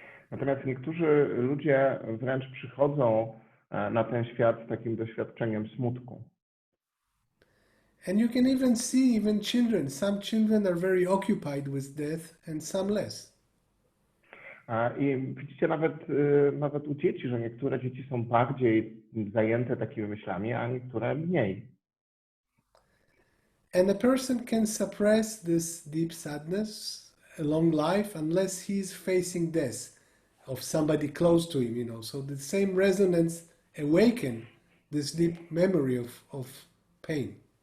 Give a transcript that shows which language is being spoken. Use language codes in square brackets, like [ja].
[pl] Natomiast niektórzy ludzie wręcz przychodzą na ten świat z takim doświadczeniem smutku. [en] And you can even see even children. Some children are very occupied with death and some less. [pl] I widzicie nawet u dzieci, że niektóre dzieci są bardziej zajęte takimi myślami, a niektóre mniej. [en] And a person can suppress this deep sadness a long life unless he's facing death of somebody close to him, So the same resonance awaken this deep memory of pain.